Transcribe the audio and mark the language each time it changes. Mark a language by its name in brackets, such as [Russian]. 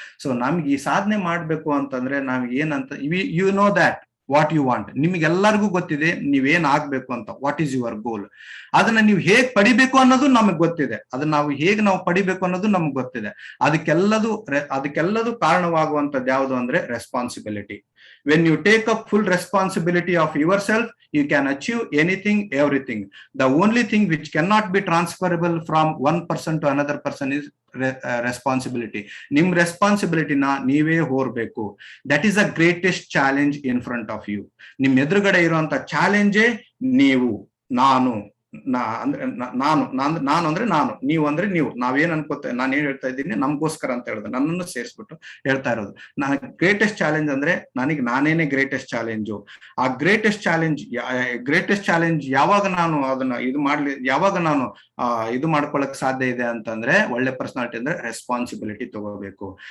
[Kannada] So ನಮ್ಗೆ ಈ ಸಾಧನೆ ಮಾಡ್ಬೇಕು ಅಂತಂದ್ರೆ ನಾವ್ ಏನಂತ, [English] you know that what you want, [Kannada] ನಿಮ್ಗೆಲ್ಲರಿಗೂ ಗೊತ್ತಿದೆ ನೀವೇನ್ ಆಗ್ಬೇಕು ಅಂತ, [English] What is your goal. [Kannada] ಅದನ್ನ ನೀವು ಹೇಗ್ ಪಡಿಬೇಕು ಅನ್ನೋದು ನಮಗ್ ಗೊತ್ತಿದೆ, ಅದನ್ನ ನಾವು ಪಡಿಬೇಕು ಅನ್ನೋದು ನಮ್ಗೆ ಗೊತ್ತಿದೆ. ಅದಕ್ಕೆಲ್ಲದು ಕಾರಣವಾಗುವಂತದ್ದು ಯಾವುದು ಅಂದ್ರೆ responsibility. [English] When you take up full responsibility of yourself, you can achieve anything, everything. The only thing which cannot be transferable from one person to another person is responsibility. [Kannada] Nim responsibility na ನೀವೇ ಹೊರಬೇಕು. [English] That is the greatest challenge in front of you. [Kannada] ನಿಮ್ ಎದುರುಗಡೆ ಇರುವಂತ ಚಾಲೆಂಜೇ ನೀವು, ನಾನು ಅಂದ್ರೆ ನಾನು, ನೀವು ಅಂದ್ರೆ ನೀವು. ನಾವೇನ್ ಅನ್ಕೋತ, ನಾನೇನ್ ಹೇಳ್ತಾ ಇದ್ದೀನಿ ನಮ್ಗೋಸ್ಕರ ಅಂತ ಹೇಳಿದ್ರೆ ನನ್ನನ್ನು ಸೇರಿಸ್ಬಿಟ್ಟು ಹೇಳ್ತಾ ಇರೋದು. ಗ್ರೇಟೆಸ್ಟ್ ಚಾಲೆಂಜ್ ಅಂದ್ರೆ ನನಗೆ ನಾನೇನೆ ಗ್ರೇಟೆಸ್ಟ್ ಚಾಲೆಂಜು. ಆ ಗ್ರೇಟೆಸ್ಟ್ ಚಾಲೆಂಜ್ ಯಾವಾಗ ನಾನು ಅದನ್ನ ಯಾವಾಗ ನಾನು ಇದು ಮಾಡ್ಕೊಳಕ್ ಸಾಧ್ಯ ಇದೆ ಅಂತಂದ್ರೆ, ಒಳ್ಳೆ ಪರ್ಸನಾಲಿಟಿ ಅಂದ್ರೆ ರೆಸ್ಪಾನ್ಸಿಬಿಲಿಟಿ ತಗೋಬೇಕು.